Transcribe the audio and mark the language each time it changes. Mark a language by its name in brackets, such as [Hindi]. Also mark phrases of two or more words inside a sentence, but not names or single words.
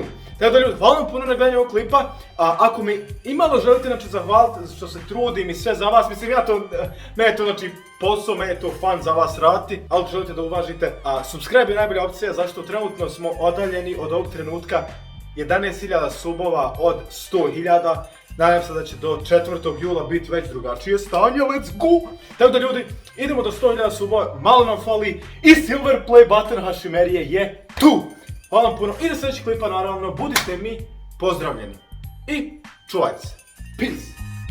[Bosnian] Tako da ljudi, hvala vam puno na gledanju ovog klipa, ako mi imalo želite zahvaliti što se trudim i sve za vas, mislim mene je to posao, mene je to fan za vas raditi, ali ako želite da uvažite, subscribe je najbolja opcija, zašto trenutno smo odaljeni od ovog trenutka 11.000 subova od 100.000, nadam se da će do 4. jula biti već drugačije stanje, [English] let's go! [Bosnian] Tako da ljudi, idemo do 100.000 subova, malo nam fali i [English] silver play button [Bosnian] Hašimerije je tu! Hvala vam puno i do sljedećeg klipa naravno, budite mi pozdravljeni i čuvajte se. [English] Peace!